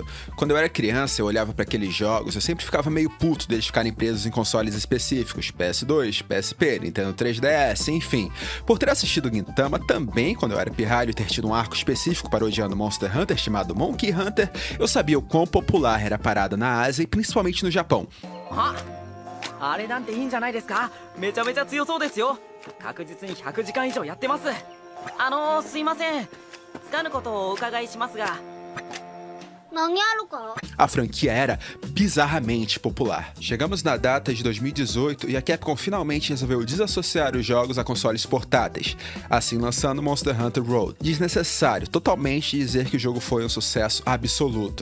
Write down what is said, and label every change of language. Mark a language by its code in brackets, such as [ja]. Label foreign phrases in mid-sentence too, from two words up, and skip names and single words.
[pt] Quando eu era criança, eu olhava para aqueles jogos, eu sempre ficava meio puto deles ficarem presos em consoles específicos, PS2, PSP, Nintendo 3DS, enfim. Por ter assistido Gintama também, quando eu era pirralho, e ter tido um arco específico parodiando Monster Hunter chamado Monkey Hunter, eu sabia o quão popular era a parada na Ásia e principalmente no Japão. [ja] あれなんていいんじゃないですか。めちゃめちゃ強そうですよ。確実に100時間以上やってます。すいません。つかぬことをお伺いしますが。 [pt] A franquia era bizarramente popular. Chegamos na data de 2018 e a Capcom finalmente resolveu desassociar os jogos a consoles portáteis, assim lançando Monster Hunter World. Desnecessário totalmente dizer que o jogo foi um sucesso absoluto.